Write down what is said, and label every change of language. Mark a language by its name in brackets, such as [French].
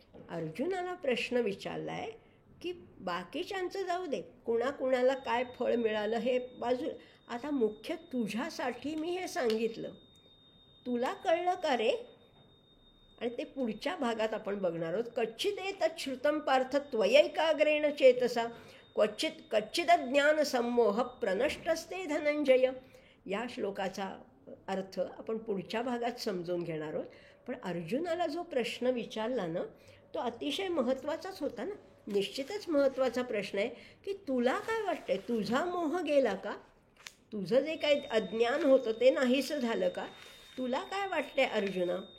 [Marathi] अर्जुनाला प्रश्न विचारला आहे की बाकीच्यांचं जाऊ दे, कुणाकुणाला काय फळ मिळालं हे बाजूला, आता मुख्य तुझ्यासाठी मी हे सांगितलं, तुला कळलं का रे? आणि ते पुढच्या भागात आपण बघणार आहोत. [Sanskrit] कच्चिद एतत् श्रुतं पार्थ त्वयैकाग्रेण चेतसा क्वचित कच्चिद ज्ञान संमोह प्रनष्टस्ते धनंजय. [Marathi] या श्लोकाचा अर्थ आपण पुढच्या भागात समजून घेणार आहोत. पण अर्जुनाला जो प्रश्न विचारला ना, तो अतिशय महत्त्वाचाच होता ना. निश्चितच महत्त्वाचा प्रश्न आहे की तुला काय वाटतंय, तुझा मोह गेला का? तुझं जे काही अज्ञान होतं ते नाहीसं झालं का? तुला काय वाटतंय अर्जुना?